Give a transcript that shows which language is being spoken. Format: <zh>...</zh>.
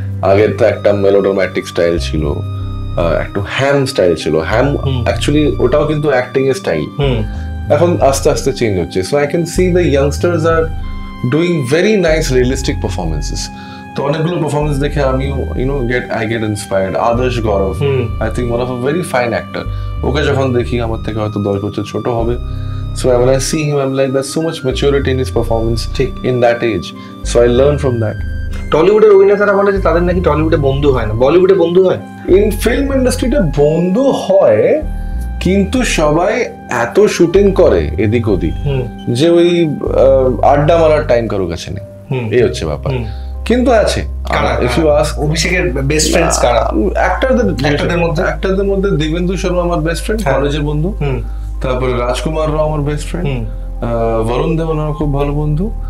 <bn>আগে তো একটা মেলোড্রামাটিক স্টাইল ছিল, একটু হ্যাম স্টাইল ছিল, হ্যাম অ্যাকচুয়ালি ওটাও কিন্তু অ্যাক্টিং এর স্টাইল। এখন আস্তে আস্তে চেঞ্জ হচ্ছে।</bn> <en>So I can see the youngsters are doing very nice realistic performances.</en> <bn>তো অনেকগুলো পারফরমেন্স দেখে আমিও</bn> <en>I get inspired. Adarsh Gourav, I think one of a very fine actor.</en> <bn>ওকে যখন দেখি আমার থেকে হয়তো 10 বছর ছোট হবে,</bn> <en>so when I see him I'm like there's so much maturity in his performance in that age, so I learn from that.</en> <bn>টলিউডের অভিনেতারা বলে যে তাদের নাকি টলিউডে বন্ধু হয় না, বলিউডে বন্ধু হয়। ইন ফিল্ম ইন্ডাস্ট্রিতে বন্ধু হয়, কিন্তু সবাই এত শুটিং করে এদিক ওদিক যে ওই আড্ডা মারার টাইম কারো কাছে নেই, এই হচ্ছে ব্যাপার। কিন্তু আছে,</bn> <en>if you ask</en> <bn>অভিষেকের বেস্ট ফ্রেন্ডস কারা? অ্যাক্টরদের মধ্যে দিবেন্দু শর্মা আমার বেস্ট ফ্রেন্ড, কলেজের বন্ধু। তারপরে রাজকুমার রাও আমার বেস্ট ফ্রেন্ড, বরুণ দেওয়ান আমার খুব ভালো বন্ধু।</bn>